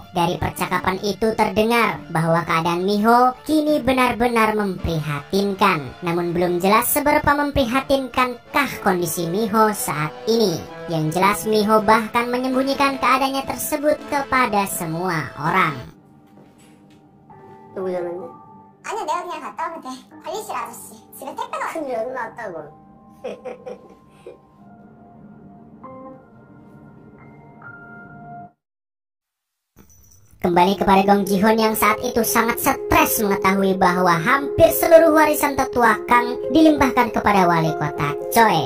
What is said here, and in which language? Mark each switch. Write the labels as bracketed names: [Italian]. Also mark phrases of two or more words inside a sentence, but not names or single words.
[Indonesian] Dari percakapan itu terdengar bahwa keadaan Mi-ho kini benar-benar memprihatinkan. Namun belum jelas seberapa memprihatinkankah kondisi Mi-ho saat ini. Yang jelas Mi-ho bahkan menyembunyikan keadaannya tersebut kepada semua orang. [Korean] 누구 전화인데? 아니야, 내가 그냥 갔다 오면 돼. 관리실 아저씨. 집에 택배가 큰일 났다고. [Indonesian] Kembali kepada Gong Ji-hoon yang saat itu sangat stres mengetahui bahwa hampir seluruh warisan tetua Kang dilimpahkan kepada wali kota Choi.